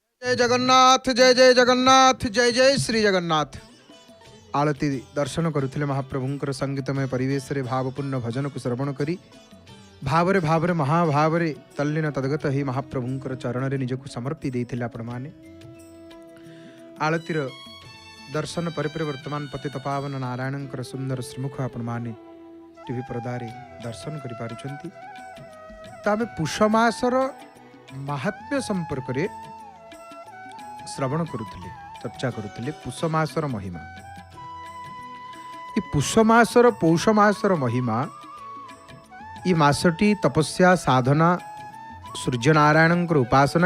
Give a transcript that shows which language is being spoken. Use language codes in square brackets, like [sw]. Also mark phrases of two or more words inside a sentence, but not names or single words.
[or] ଜୟ ଜୟ ଜଗନ୍ନାଥ, ଜୟ ଜୟ ଶ୍ରୀ ଜଗନ୍ନାଥ। ଆଳତି ଦର୍ଶନ କରୁଲେ ମହାପ୍ରଭୁଙ୍କର ସଙ୍ଗୀତମୟ ପରିବେଶରେ ଭାବପୂର୍ଣ୍ଣ ଭଜନକୁ ଶ୍ରବଣ କରି ଭାବରେ ଭାବରେ ମହାଭାବରେ ତଲ୍ଲୀନ ତଦଗତ ହୋଇ ମହାପ୍ରଭୁଙ୍କର ଚରଣରେ ନିଜକୁ ସମର୍ପି ଦେଇଥିଲେ ଆପଣମାନେ। ଆଳତିର ଦର୍ଶନ ପରେ ବର୍ତ୍ତମାନ ପତିତ ପାବନ ନାରାୟଣଙ୍କର ସୁନ୍ଦର ଶ୍ରୀମୁଖ ଆପଣମାନେ ଟିଭି ପରଦାରେ ଦର୍ଶନ କରି ପାରୁଛନ୍ତି। ତ ଆମେ ପୁଷ ମାସର ମାହାତ୍ମ୍ୟ ସମ୍ପର୍କରେ ଶ୍ରବଣ କରୁଲେ, ଚର୍ଚ୍ଚା କରୁଲେ ପୁଷ ମାସର ମହିମା। ଏ ପୁଷ ମାସର ପୌଷ ମାସର ମହିମା, ଏ ମାସଟି ତପସ୍ୟା ସାଧନା ସୂର୍ଯ୍ୟନାରାୟଣ ଉପାସନା।